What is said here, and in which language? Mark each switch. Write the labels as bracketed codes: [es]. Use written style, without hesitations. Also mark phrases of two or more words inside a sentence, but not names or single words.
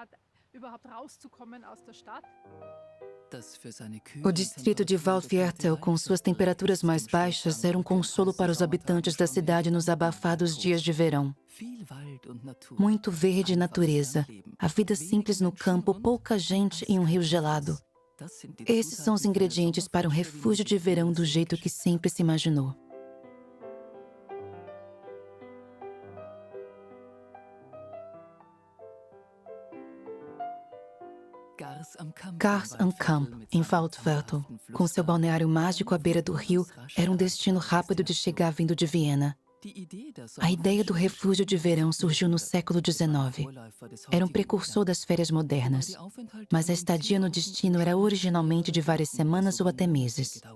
[pt] O distrito de Waldviertel, com suas temperaturas mais baixas, era um consolo para os habitantes da cidade nos abafados dias de verão. Muito verde e natureza, a vida simples no campo, pouca gente e um rio gelado. Esses são os ingredientes para um refúgio de verão do jeito que sempre se imaginou. Gars am Kamp, em Waldviertel, com seu balneário mágico à beira do rio, era um destino rápido de chegar vindo de Viena. A ideia do refúgio de verão surgiu no século XIX. Era um precursor das férias modernas, mas a estadia no destino era originalmente de várias semanas ou até meses.